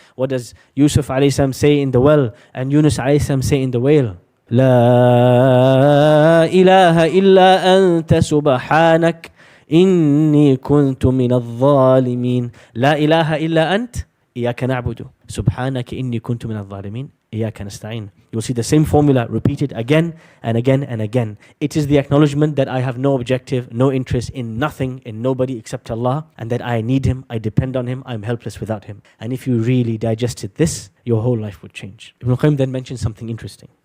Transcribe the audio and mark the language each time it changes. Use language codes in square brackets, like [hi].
[en] What does Yusuf alayhi salam say in the well? And Yunus alayhi salam say in the whale? [ar] لا إله إلا أنت سبحانك إني كنت من الظالمين. لا إله إلا أنت إياك نعبد سبحانك إني كنت من الظالمين إياك نستعين. [en] You'll see the same formula repeated again and again and again. It is the acknowledgement that I have no objective, no interest in nothing, in nobody except Allah, and that I need Him, I depend on Him, I'm helpless without Him. And if you really digested this, your whole life would change. Ibn al-Qayyim then mentions something interesting.